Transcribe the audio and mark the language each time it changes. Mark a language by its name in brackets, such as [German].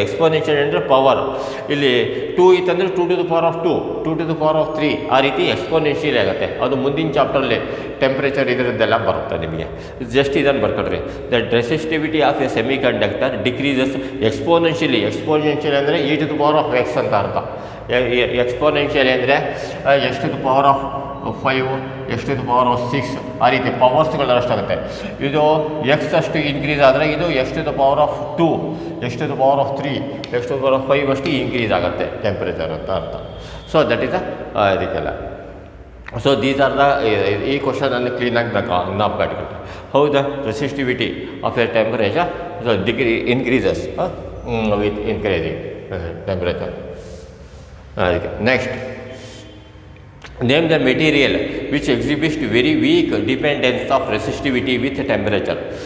[Kannada] Exponential ಅಂದರೆ power, ಇಲ್ಲಿ 2 ಇತ್ತಂದರೆ [English] 2 to the power of 2, 2 to the power of 3 [Kannada] ಆ ರೀತಿ ಎಕ್ಸ್ಪೋನೆನ್ಷಿಯಲಿ ಆಗುತ್ತೆ. ಅದು ಮುಂದಿನ ಚಾಪ್ಟರ್ಲಿ ಟೆಂಪ್ರೇಚರ್ ಇದರದ್ದೆಲ್ಲ ಬರುತ್ತೆ ನಿಮಗೆ. ಜಸ್ಟ್ ಇದನ್ನು ಬರ್ಕೊಡ್ರಿ. [English] the resistivity of a semiconductor decreases exponentially [Kannada] ಅಂದರೆ [English] e to the power of x [Kannada] ಅಂತ ಅರ್ಥ. ಎಕ್ಸ್ಪೋನೆನ್ಷಿಯಲ್ ಅಂದರೆ [English] x to the power of 5, x to the power of 6 [Kannada] ಆ ರೀತಿ ಪವರ್ಸ್ಗಳು ಅಷ್ಟಾಗುತ್ತೆ. ಇದು ಎಕ್ಸ್ ಅಷ್ಟು ಇನ್ಕ್ರೀಸ್ ಆದರೆ ಇದು [English] x to the power of 2, x to the power of 3, x to the power of 5 [Kannada] ಅಷ್ಟು ಇನ್ಕ್ರೀಸ್ ಆಗುತ್ತೆ ಟೆಂಪ್ರೇಚರ್ ಅಂತ ಅರ್ಥ. [English] so that is [Kannada] ಇದಕ್ಕೆಲ್ಲ. [English] so these are the [Kannada] ಈ ಕ್ವಶನಲ್ಲಿ ಕ್ಲೀನಾಗಿ ಜ್ಞಾಪಕ. [English] How the resistivity of a temperature increases with increasing temperature. [Kannada] ಅದಕ್ಕೆ [English] Next, name the material which exhibit very weak dependence of resistivity with temperature.